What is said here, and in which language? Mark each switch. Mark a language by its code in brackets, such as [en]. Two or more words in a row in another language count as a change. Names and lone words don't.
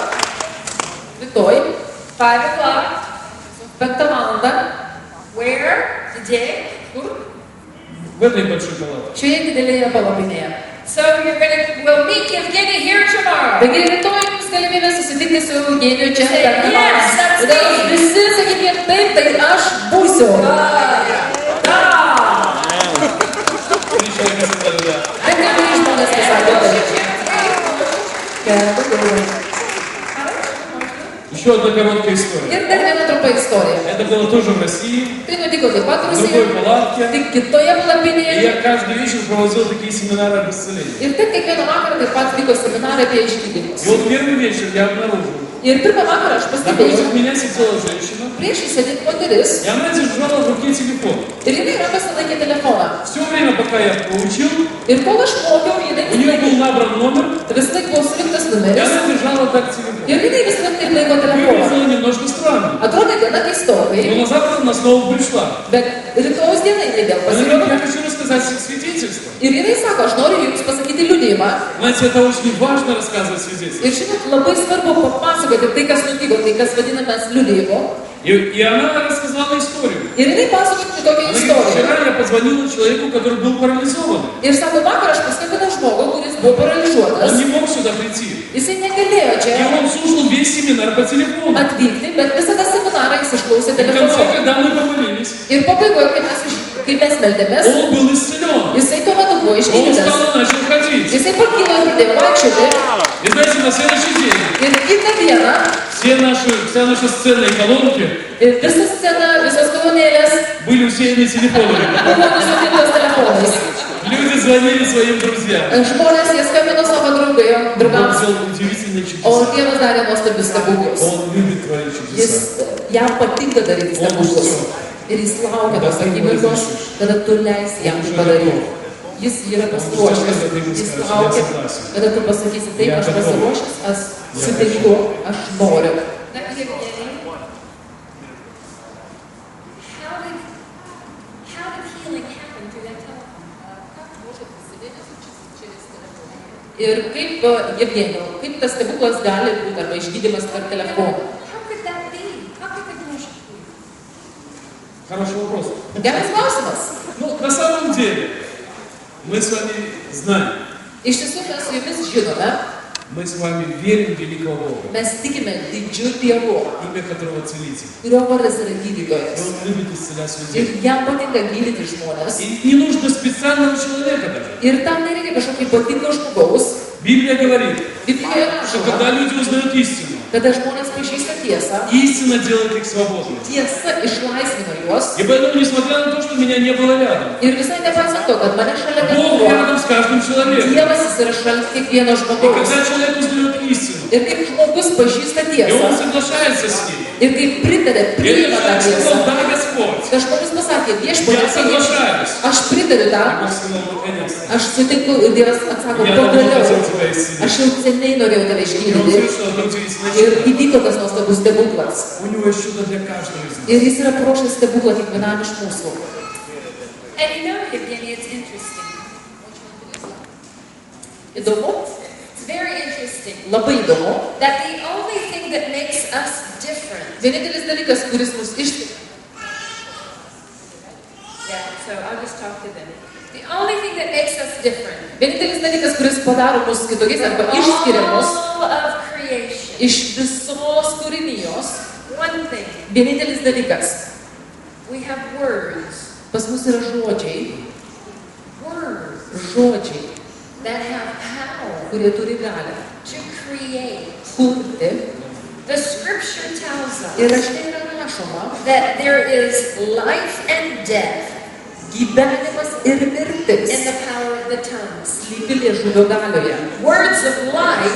[lt] Rytoj, [en] 5 o'clock, [lt] 5 valandą, [en] where? Today? [lt] kur? [ru] В этой большой палатке. [lt] Šioje didelėje palapinėje. [en] So we'll meet Yevgeny here tomorrow. [lt] Taigi rytoj jums galimybė susitikti su Eugeniu čia [en] Say, [lt] per [en] yes, that's [lt] Todėl [en] me. [lt] visi sakykime taip, tai aš būsiu. [ru] Три человека сказали «да». [lt] Bet kai kurie žmonės pasakė taip. Keturi. [ru] Еще одна короткая история. [lt] Ir dar viena trumpa istorija. [ru] Это было тоже в России, [lt] Tai nutiko taip pat [ru] в другой [lt] Rusijoje, [ru] палатке. [lt] tik kitoje [ru] И [lt] palapinėje. [ru] я каждый вечер проводил такие семинары об исцелении. [lt] Ir taip kiekvieną vakarą taip pat vyko seminarai apie išgydymus. [ru] И вот первый вечер я обнаружил, [lt] Ir pirmą vakarą aš pastebėjau, [ru] напротив меня сидела женщина, [lt] priešai sėdėti moteris [ru] и она держала в руке телефон. [lt] ir jinai rankose laikė telefoną. [ru] Все время, пока я учил, [lt] Ir kol aš mokiau, jinai [ru] у нее был набран номер, [lt] vis laik buvo surinktas [ru] и [lt] numeris [ru] она держала так телефон. [lt] ir jinai vis laik taip laiko telefoną. [ru] Выглядело немножко странно. [lt] Atrodė gana keistokai, [ru] Но на завтра она снова пришла. [lt] bet rytojus dieną jinai vėl [ru] Она говорит, [lt] pasirinko. [ru] я хочу рассказать свидетельство. [lt] Ir jinai sako, aš noriu jums pasakyti liudijimą. [ru] Знаете, это очень важно рассказывать свидетельство. [lt] Ir žinot, labai svarbu papasakoti tai, kas nutiko, tai, kas vadinamas liudijimu. [ru] И она рассказала историю. [lt] Ir jinai pasakoja tokią [ru] Она говорит, [lt] istoriją. [ru] вчера я позвонила человеку, который был парализован. [lt] Ir sako, vakar aš paskambinau žmogui, kuris buvo [ru] Он [lt] paralyžiuotas. [ru] не мог сюда прийти. [lt] Jisai negalėjo [ru] И [lt] čia [ru] он слушал весь семинар по телефону. [lt] atvykti, bet visą tą seminarą jis išklausė [ru] И в конце, [lt] telefonu. [ru] когда мы помолились, [lt] Ir pabaigoje, kai mes meldėmės, [ru] он был исцелен. [lt] jisai tuo metu buvo [ru] Он [lt] išgydytas. [ru] встал и начал ходить. [lt] Jisai pakilo ir pradėjo vaikščioti. [ru] И знаете, на следующий день [lt] Ir kitą dieną [ru] вся наши сценные колонки [lt] visa scena, visos kolonėlės [ru] были усеяны телефонами. [lt] buvo nusipintos telefonais. [ru] Люди звонили своим друзьям. [lt] Žmonės, jie skambino savo [ru] Он [lt] draugams, [ru] сделал удивительные [lt] o [ru] чудеса. [lt] Dievas darė nuostabius stebuklus. [ru] Он любит творить [lt] Jis, [ru] чудеса. [lt] jam patinka daryti stebuklus. Ir jis laukia tos akimirkos, kada tu leisi jam tai padaryti. Jis yra pasiruošęs. Jis laukia, kada tu pasakysi, taip, aš pasiruošęs, aš sutinku, aš noriu. [en] Now, Evgeny, how did healing happen through that telephone? [lt] Ir kaip, Evgenijau, kaip tas stebuklas gali būti, arba išgydymas per telefoną? [en] How could that be? How could that be? [ru] Хороший вопрос. [lt] Geras klausimas. [ru] Ну, на самом деле, мы с вами знаем, [lt] Iš tiesų mes su jumis žinome, [ru] мы с вами верим в великого Бога, [lt] mes tikime didžiu Dievu, [ru] имя которого целитель. [lt] kurio vardas yra [ru] И [lt] gydytojas. [ru] он любит исцелять [lt] Ir [ru] людей. [lt] jam patinka gydyti žmonės. [ru] И не нужно специального человека даже. [lt] Ir tam nereikia kažkokio ypatingo žmogaus. [ru] Библия говорит, [lt] Biblijoje [ru] что [lt] rašoma, [ru] когда люди узнают истину, [lt] kada žmonės pažįsta tiesą, [ru] истина делает их свободными. [lt] tiesa išlaisvina juos. [ru] И поэтому, несмотря на то, что меня не было рядом, [lt] Ir visai nepaisant to, kad mane šalia [ru] Бог [lt] nebuvo, [ru] рядом с каждым человеком. [lt] Dievas jis yra šalia kiekvieno [ru] И [lt] žmogaus. [ru] когда человек узнает истину, [lt] Ir kaip žmogus pažįsta [ru] и он [lt] tiesą, [ru] соглашается с ней, [lt] ir kaip pritarė, [ru] и этот [lt] priima tą [ru] человек [lt] tiesą. [ru] сказал, да, Господь, [lt] Tai žmogus pasakė, [ru] я [lt] viešpatie, [ru] соглашаюсь. [lt] aš pritariu [ru] И [lt] tam, [ru] Бог сказал, наконец-то. [lt] aš sutinku, ir Dievas atsako, [ru] Я давно хотел [lt] pagaliau, [ru] тебя исцелить. [lt] aš jau seniai norėjau tave [ru] И он [lt] išgydyti. [ru] совершил одно удивительное [lt] Ir [ru] чудо. [lt] įvyko tas nuostabus stebuklas. [ru] У него есть чудо для каждого из нас. [lt] Ir jis yra paruošęs stebuklą kiekvienam iš mūsų. [en] And you know, Evgeny, it's interesting. [lt] Įdomu, [en] It's very interesting [lt] labai įdomu. [en] that the only thing that makes us different. [lt] Vienintelis dalykas, kuris mus išskiria. [en] Yeah, so I'll just talk to them. The only thing that makes us different. [lt] Vienintelis dalykas, kuris padaro mus kitokiais arba išskiria mus [en] All of creation. [lt] iš visos kūrinijos. [en] One thing. [lt] Vienintelis dalykas. [en] We have words. [lt] Pas mus yra žodžiai. [en] Words [lt] Žodžiai, [en] that have power [lt] kurie turi galią [en] to create. [lt] kurti. [en] The scripture tells [lt] Ir [en] us [lt] rašte yra rašoma, [en] that there is life and death [lt] gyvenimas ir mirtis [en] in the power of the tongues. [lt] slypi liežuvio galioje. [en] Words of life.